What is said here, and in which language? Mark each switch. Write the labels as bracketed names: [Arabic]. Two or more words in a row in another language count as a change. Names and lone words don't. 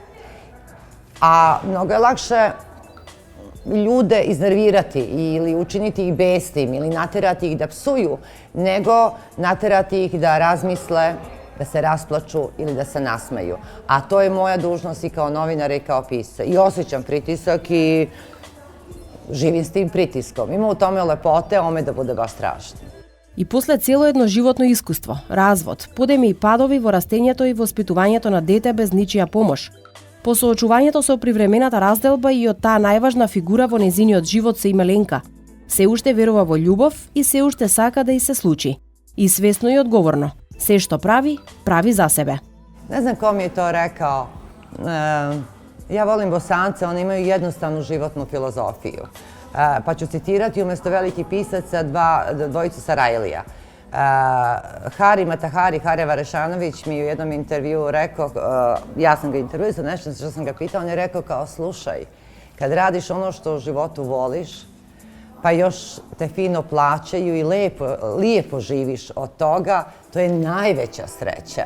[Serbian] A mnogo je lakše ljude iznervirati ili učiniti ih besnim ili naterati ih da psuju, nego naterati ih da razmisle, da se rasplaču ili da se nasmeju. A to je moja dužnost i kao novinara i kao pisca. I osjećam pritisak i živim s tim pritiskom. Ima u tome lepote, a ome da bude baš strašno. [Macedonian] И после цело едно животно искуство, развод, подеми и падови во растењето и воспитувањето на дете без ничија помош. По соочувањето со привремената разделба и од таа најважна фигура во незиниот живот се име Ленка. Се уште верува во љубов и се уште сака да и се случи. И свесно и одговорно. Се што прави, прави за себе. [Serbian] Ne znam ko mi je to rekao. Ja volim Bosance, oni imaju jednostavnu životnu filozofiju. Pa ću citirati umjesto velikih pisaca dvojicu Sarajlija. Hari Matahari, Hare Varešanović mi u jednom intervjuu rekao, ja sam ga intervjuisao, nešto što sam ga pitao, on je rekao kao slušaj, kad radiš ono što u životu voliš, pa još te fino plaćaju i lijepo živiš od toga, to je najveća sreća.